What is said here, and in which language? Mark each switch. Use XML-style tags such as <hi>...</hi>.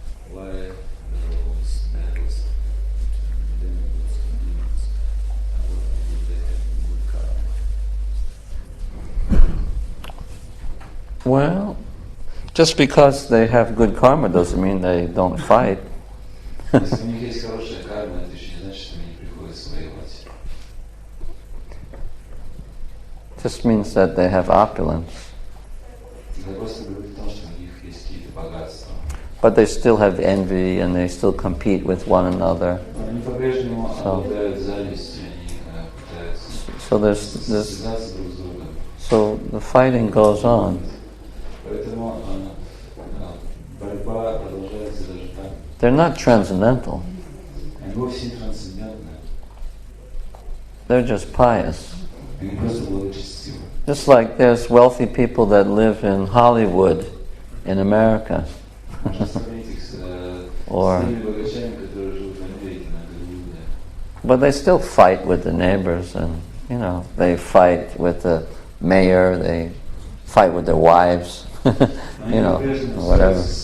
<en>Why those devils, demons, demons, what if they have good karma? Well, just because they have good karma doesn't mean they don't fight.</en> <ru>Если у них есть хорошая карма, это еще не значит, что им не приходится воевать.</ru> <en>Just means that they have opulence.</en> <ru>Это просто говорит о том, что у них есть какие-то богатства.</ru> <en>But they still have envy and they still compete with one another.</en> <ru>Они по-прежнему обладают завистью, они пытаются связаться друг с другом.</ru> <en>So the fighting goes on.</en> <ru>Поэтому борьба продолжается даже там.</ru> <en>They're not transcendental.</en> <ru>Они вовсе не трансцендентны.</ru> <en>They're just pious.</en> <ru>Они просто благочестивы.</ru> <en>Just like there's wealthy people that live in Hollywood, in America.</en> <ru>Можно сравнить их с теми богачами, которые живут в Америке, на Голливуде.</ru> <en>But they still fight with the neighbors, and they fight with the mayor, they fight with their wives, whatever.</en>